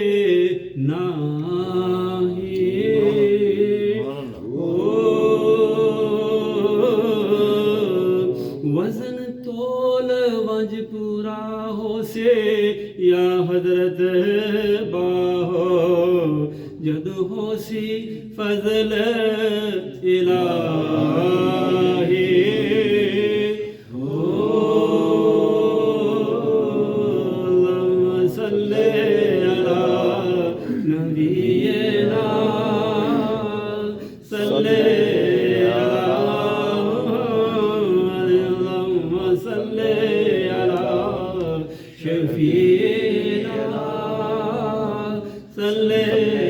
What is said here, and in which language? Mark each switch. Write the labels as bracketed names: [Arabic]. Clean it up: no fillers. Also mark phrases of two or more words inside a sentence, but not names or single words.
[Punjabi] ناہی وزن تول ونج پورا ہو سے یا حضرت باہو جد ہو سی فضل الٰہی [Arabic] اللهم صل على نبينا صل على محمد اللهم صل على شفيعنا صل